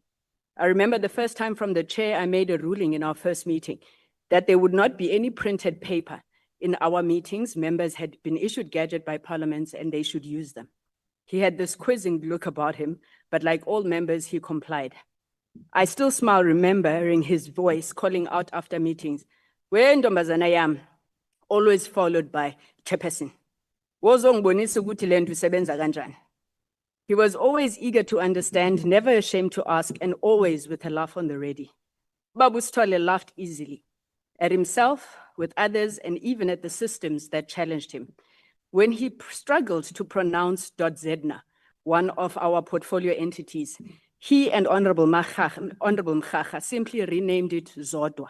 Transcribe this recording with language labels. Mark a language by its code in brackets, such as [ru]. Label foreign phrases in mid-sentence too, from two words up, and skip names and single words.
[en] I remember the first time from the chair, I made a ruling in our first meeting that there would not be any printed paper in our meetings. Members had been issued gadget by parliaments and they should use them. He had this quizzing look about him, but like all members, he complied. I still smile remembering his voice calling out after meetings, "Where [zu] ntombazana yam?" [en] always followed by Chairperson. [zu] "Wozongibonisa ukuthi le nto isebenza kanjani?" [en] He was always eager to understand, never ashamed to ask, and always with a laugh on the ready. Babu Sithole laughed easily at himself, with others, and even at the systems that challenged him. When he struggled to pronounce .Zedna, one of our portfolio entities, he and Honorable Mkhacha simply renamed it Zodwa.